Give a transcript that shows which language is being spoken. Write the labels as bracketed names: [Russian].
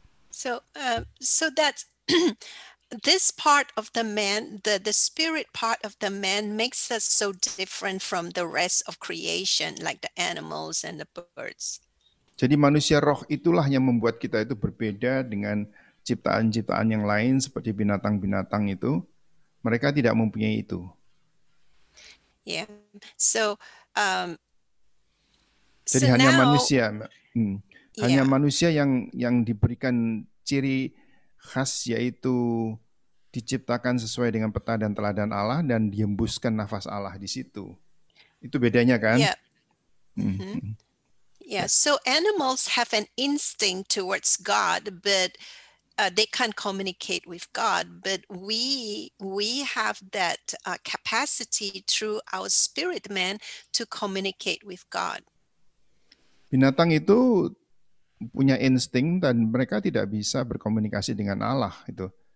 [English] So that's this part of the man, the spirit part of the man makes us so different from the rest of creation, like the animals and the birds. [Indonesian] Jadi manusia roh itulah yang membuat kita itu berbeda dengan ciptaan-ciptaan yang lain seperti binatang-binatang itu. Mereka tidak mempunyai itu. [English] Yeah. So [Indonesian] jadi hanya manusia. Hanya manusia yang diberikan ciri khas, yaitu diciptakan sesuai dengan peta dan teladan Allah dan dihembuskan nafas Allah di situ. Itu bedanya kan? [English] Yeah. Yeah. So animals have an instinct towards God, but they can't communicate with God. But we have that capacity through our spirit man to communicate with God. [Indonesian] Binatang itu punya insting dan mereka tidak bisa berkomunikasi dengan Allah itu.